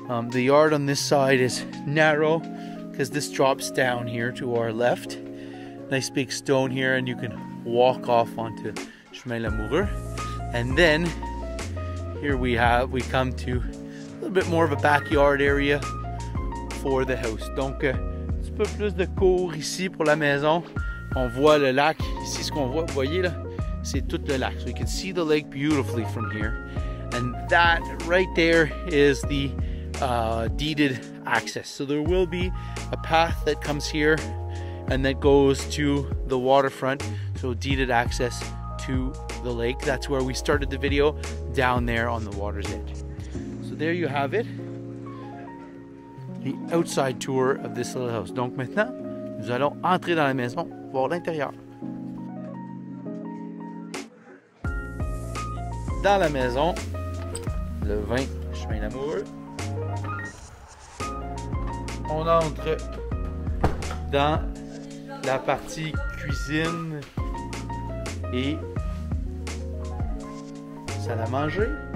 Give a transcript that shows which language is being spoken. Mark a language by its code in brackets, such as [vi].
[en] The yard on this side is narrow because this drops down here to our left. Nice big stone here, and you can walk off onto Chemin Lamoureux. And then here we come to a little bit more of a backyard area for the house. [fr] Donc un petit peu plus de cour ici pour la maison. On voit le lac. Ici, ce qu'on voit, vous voyez là, c'est tout le lac. [en] So you can see the lake beautifully from here. And that right there is the deeded access. So there will be a path that comes here and that goes to the waterfront. So deeded access to the lake. That's where we started the video, down there on the water's edge. So there you have it, the outside tour of this little house. [fr] Donc maintenant, nous allons entrer dans la maison, voir l'intérieur. Dans la maison, le 20 chemin Lamoureux. On entre dans la partie cuisine et salle à manger.